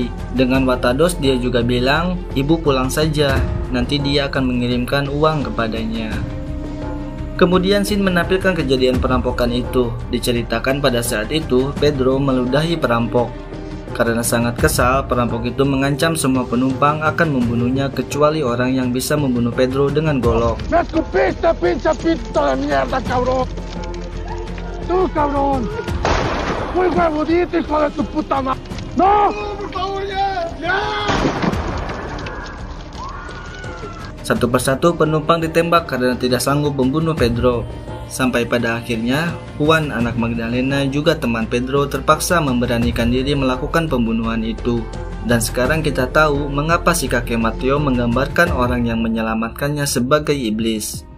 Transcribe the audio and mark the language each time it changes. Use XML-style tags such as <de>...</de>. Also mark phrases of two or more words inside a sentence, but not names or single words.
<id>Dengan watados dia juga bilang, ibu pulang saja, nanti dia akan mengirimkan uang kepadanya. Kemudian Sin menampilkan kejadian perampokan itu. Diceritakan pada saat itu Pedro meludahi perampok. Karena sangat kesal, perampok itu mengancam semua penumpang akan membunuhnya kecuali orang yang bisa membunuh Pedro dengan golok.</id> <es>¡Me escupiste, pinche pito de mierda, cabrón! ¡Tú, cabrón! ¡Muy huevudito, hijo de tu puta madre! ¡No! ¡Por favor, ya! ¡Ya!</es> <id>Satu persatu penumpang ditembak karena tidak sanggup membunuh Pedro. Sampai pada akhirnya, Juan anak Magdalena juga teman Pedro terpaksa memberanikan diri melakukan pembunuhan itu. Dan sekarang kita tahu mengapa si kakek Mateo menggambarkan orang yang menyelamatkannya sebagai iblis.</id>